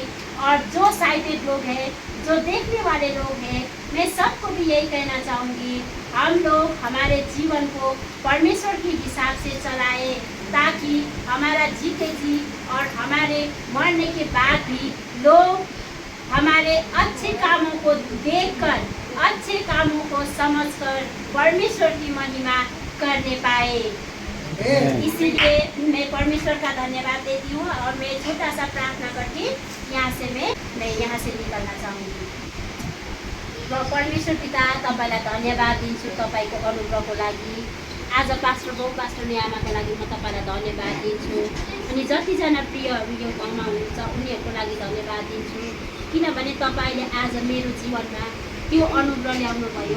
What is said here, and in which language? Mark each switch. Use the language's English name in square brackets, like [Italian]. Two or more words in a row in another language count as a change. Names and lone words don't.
[Hindi] और जो साइटेड लोग हैं, जो देखने वाले लोग हैं, मैं सबको भी यही कहना चाहूँगी, हम लोग हमारे जीवन को परमेश्वर के हिसाब से चलाएं, ताकि हमारा जीते जी और हमारे मरने के बाद भी लोग हमारे अच्छे कामों को देखकर, अच्छे कामों को समझकर परमेश्वर की महिमा करने पाए। इसीलिए मैं परमेश्वर का धन्यवाद देती हूँ और मैं छोटा सा प्रार्थना करके मैं यहाँ से निकलना चाहूँगी। [Nepali] र परमेश्वर पिता, तपाईँलाई धन्यवाद दिन्छु तपाईँको अनुग्रहको लागि। आज पास्टर न्यामाको लागि म तपाईँलाई धन्यवाद दिन्छु। अनि जतिजना प्रियहरू यो ठाउँमा हुनुहुन्छ उनीहरूको लागि धन्यवाद दिन्छु, किनभने तपाईँले आज मेरो जीवनमा त्यो अनुग्रह ल्याउनु भयो।